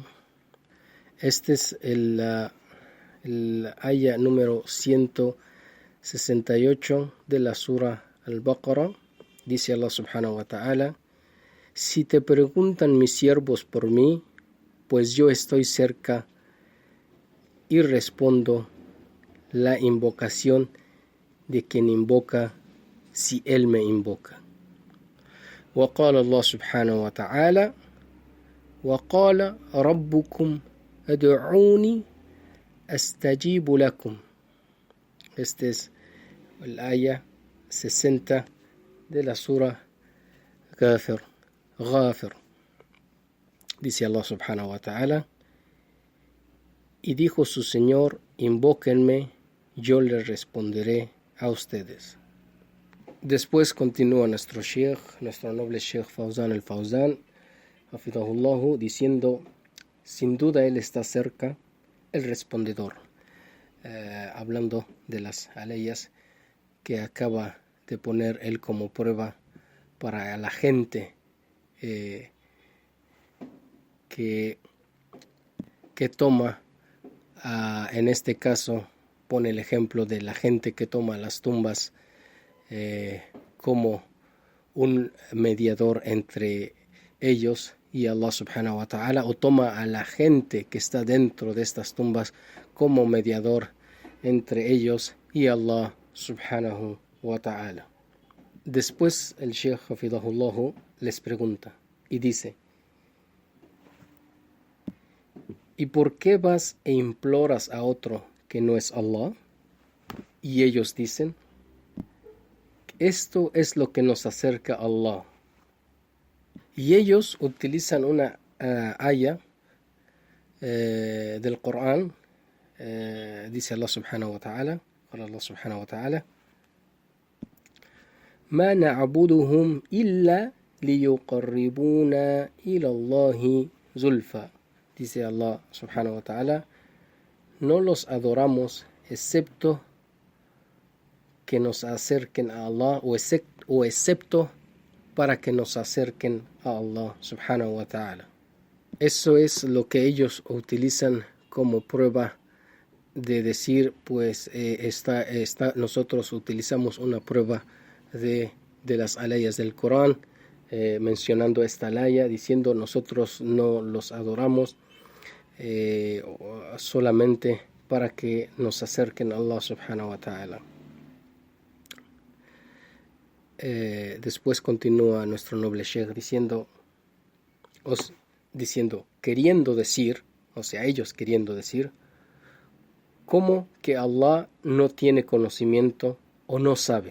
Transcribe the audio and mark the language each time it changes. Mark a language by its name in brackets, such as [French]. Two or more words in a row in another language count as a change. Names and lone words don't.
[Spanish] Este es el aya número 168 de la sura Al-Baqarah. Dice Allah [Arabic] سبحانه وتعالى, [Spanish] si te preguntan mis siervos por mí, pues yo estoy cerca y respondo la invocación de quien invoca si él me invoca. [Arabic] وقال الله سبحانه وتعالى وقال ربكم ادعوني أستجيب لكم. [Spanish] Este es el aya 60 de la sura Ghafir. Dice Allah [Arabic] سبحانه وتعالى, [Spanish] y dijo su Señor, invóquenme, yo les responderé a ustedes. Después continúa nuestro sheikh, nuestro noble sheikh Fawzan al-Fawzan, hafidhahullahu, diciendo, sin duda él está cerca, el respondedor, hablando de las aleyas que acaba de poner él como prueba para la gente que toma, en este caso pone el ejemplo de la gente que toma las tumbas como un mediador entre ellos y Allah [Arabic] سبحانه وتعالى, [Spanish] o toma a la gente que está dentro de estas tumbas como mediador entre ellos y Allah [Arabic] سبحانه وتعالى. [Spanish] Después el Sheikh hafidhahullahu les pregunta y dice, ¿y por qué vas e imploras a otro que no es Allah? Y ellos dicen, esto es lo que nos acerca a Allah. Y ellos utilizan una aya del Corán, dice Allah [Arabic] سبحانه وتعالى, قال الله سبحانه وتعالى ما نعبدهم إلا ليقربونا إلى الله زلفى. [Spanish] Dice Allah [Arabic] سبحانه وتعالى, [Spanish] no los adoramos excepto que nos acerquen a Allah o excepto para que nos acerquen a Allah [Arabic] سبحانه وتعالى. [Spanish] Eso es lo que ellos utilizan como prueba de decir, pues nosotros utilizamos una prueba de las alayas del Corán, mencionando esta alaya, diciendo nosotros no los adoramos solamente para que nos acerquen a Allah [Arabic] سبحانه وتعالى. [Spanish] Después continúa nuestro noble Sheikh diciendo, queriendo decir, o sea, ellos queriendo decir, como que Allah no tiene conocimiento o no sabe.